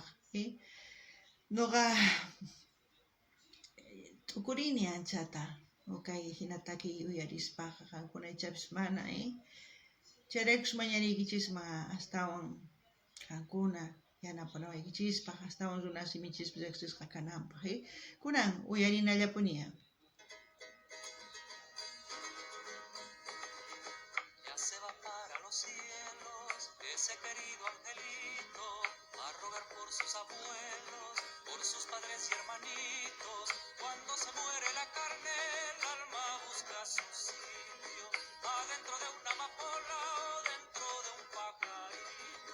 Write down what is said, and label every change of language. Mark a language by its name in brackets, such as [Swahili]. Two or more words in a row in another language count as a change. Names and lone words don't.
[Quechua] Noqa tukurini anchata, kay hina takiy uyarispaqa qankunaychapis mana, chayraykus mañariykichisman astawan qankuna yanapanawaykichispa, astawan runasimichispis riqsisqa kananpaq. Kunan uyarinallapuniya. [Spanish] Ya se va para los cielos ese querido angelito a rogar por sus abuelos, por sus padres y hermanitos. Cuando se muere la carne, el alma busca su sitio adentro de una amapola o dentro de un pajarito.